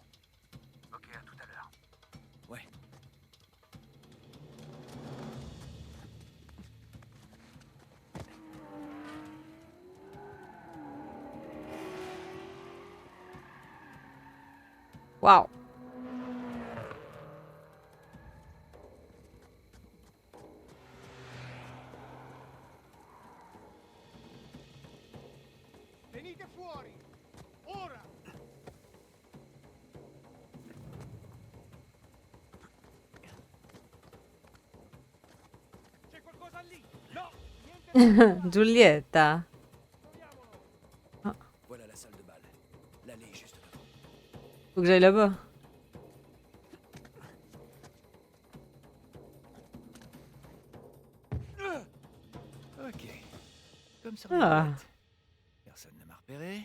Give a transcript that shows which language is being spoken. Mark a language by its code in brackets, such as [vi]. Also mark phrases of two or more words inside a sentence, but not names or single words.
[fr] Ok, à tout à l'heure. Ouais. Waouh. [it] Venite fuori! Ora! C'è qualcosa lì? No! Giulietta. [fr] Voilà la salle de bal. L'allée est juste devant. Faut que j'aille là-bas. Ok. Comme ça, Ah. personne ne m'a repéré.